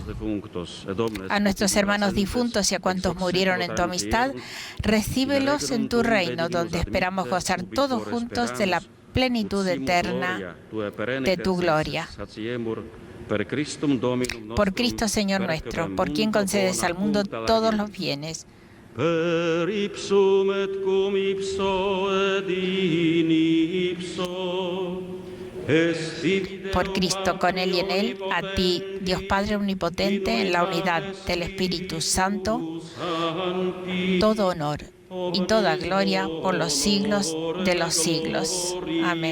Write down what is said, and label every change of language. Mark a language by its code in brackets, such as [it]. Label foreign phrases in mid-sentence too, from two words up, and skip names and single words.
[es] A nuestros hermanos difuntos y a cuantos murieron en tu amistad, recíbelos en tu reino, donde esperamos gozar todos juntos de la plenitud eterna de tu gloria. Por Cristo Señor nuestro, por quien concedes al mundo todos los bienes. [la] Per ipsum et cum ipso et in ipso. [es] Por Cristo, con Él y en Él, a ti, Dios Padre Omnipotente, en la unidad del Espíritu Santo, todo honor y toda gloria por los siglos de los siglos. Amén.